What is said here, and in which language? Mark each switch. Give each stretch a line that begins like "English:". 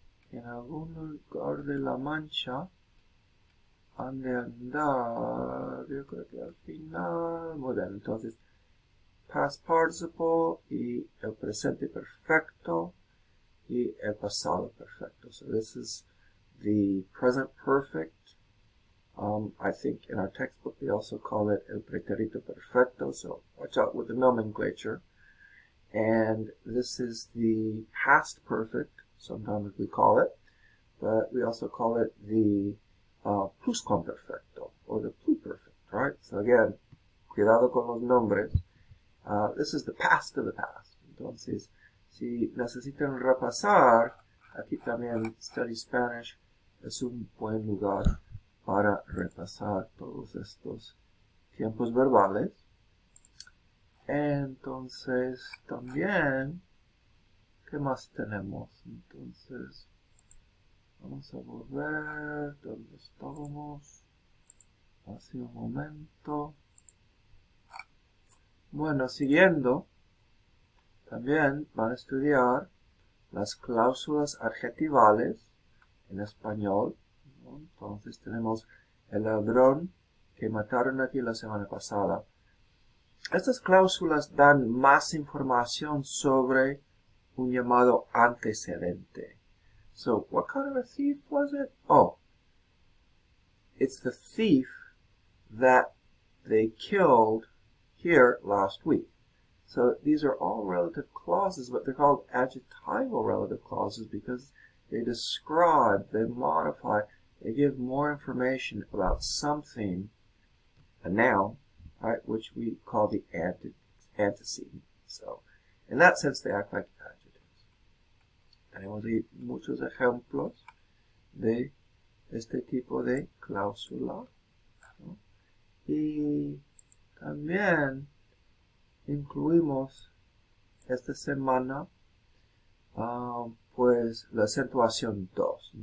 Spanish: En algún lugar de la mancha han de andar, yo creo que al final. Muy bien, entonces past participle y el presente perfecto y el pasado perfecto.
English: So this is the present perfect. I think in our textbook they also call it el pretérito perfecto, so watch out with the nomenclature. And this is the past perfect, sometimes we call it, but we also call it the pluscuamperfecto, or the pluperfect, right?
Spanish: So again, cuidado con los nombres.
English: This is the past of the past.
Spanish: Entonces, si necesitan repasar, aquí también Study Spanish es un buen lugar para repasar todos estos tiempos verbales. Entonces, también, ¿qué más tenemos? Entonces, vamos a volver donde estábamos hace un momento. Bueno, siguiendo, también van a estudiar las cláusulas adjetivales en español, ¿no? Entonces tenemos el ladrón que mataron aquí la semana pasada. Estas cláusulas dan más información sobre un llamado antecedente.
English: So, what kind of a thief was it? Oh, it's the thief that they killed here last week. So these are all relative clauses, but they're called adjectival relative clauses because they describe, they modify, they give more information about something, a noun, right, which we call the antecedent. So, in that sense, they act like adjectives.
Spanish: Tenemos ahí muchos ejemplos de este tipo de cláusula, ¿no? Y también incluimos esta semana pues la acentuación 2.